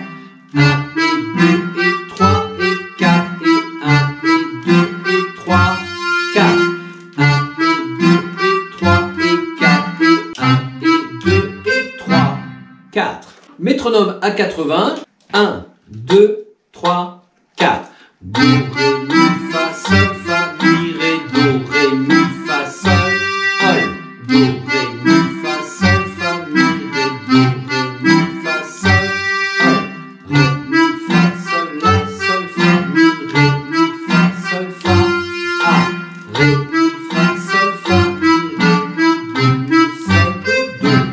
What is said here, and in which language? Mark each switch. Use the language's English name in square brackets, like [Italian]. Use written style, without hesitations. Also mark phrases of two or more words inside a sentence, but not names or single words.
[French] 1 et 2 et 3 et 4 et 1 et 2 et 3, 4. 1 et 2 et 3 et 4 et 1 et 2 et 3, 4. Métronome à 80. 1, 2, 3, 4. Do, ré, mi, fa, sol, fa, mi, ré, do, ré, mi, fa, sol, do, ré, mi, fa, sol, fa, mi, ré, do, ré, mi, fa, sol, ré, mi, fa, sol, la, sol, fa, mi, ré, mi, fa, sol, fa, a, ré, mi, fa, sol, fa, mi, ré, mi, do, mi, sol, do, do.